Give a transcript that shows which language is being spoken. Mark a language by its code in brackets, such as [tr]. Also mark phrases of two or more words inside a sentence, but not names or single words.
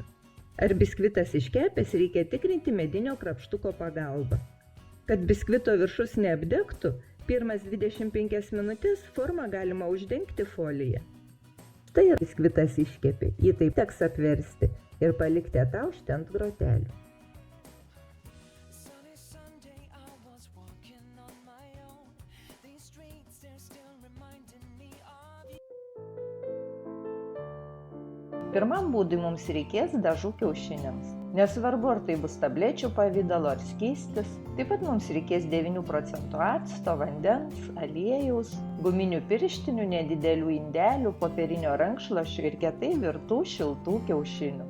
[lt] Ar biskvitas iškepęs, reikia tikrinti medinio krapštuko pagalba. Kad biskvito viršus neapdegtų, pirmas 25 minutės formą galima uždengti foliją. Tai biskvitas iškepė, jį taip teks apversti ir palikti ataušti ant grotelių. [en] Sunny Sunday, I was walking on my own. These streets, they're still reminding me of you. [lt] Pirmam būdui mums reikės dažų kiaušiniams. Nesvarbu, ar tai bus tablečių pavidalo ar skystis. Taip pat mums reikės 9% acto, vandens, aliejaus, guminių pirštinių, nedidelių indelių, popierinio rankšluosčio ir kietai virtų šiltų kiaušinių.